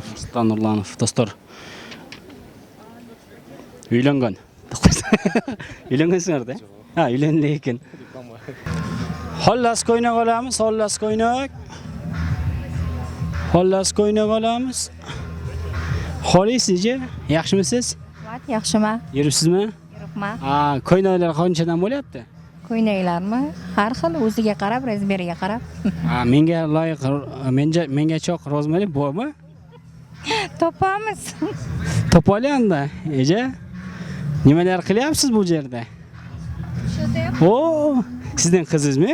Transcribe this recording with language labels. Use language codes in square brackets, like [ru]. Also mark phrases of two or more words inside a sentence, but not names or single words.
[ky] Нурсултан Нурланов. Достор. Үйлөнгөн. Үйлөнгөнсүңөр да? Үйлөнгөн экен. Холлас көйнөк алабыз, холлас көйнөк. Холлас көйнөк алабыз. Холисизже? Жакшымысыз? [uz] Yaxshimi? Yuribsizmi? Yuribman. [ky] Көйнөклөр канчадан bo'lyapti? [uz] Ko'ylaklarmi? Har xil o'ziga qarab, razmeriga qarab. Menga loyiq, menga cho'q rozmeri bormi? Topamiz. Topib olganda, eja. Nimalar qilyapsiz bu yerda? Oo, sizning qizingizmi?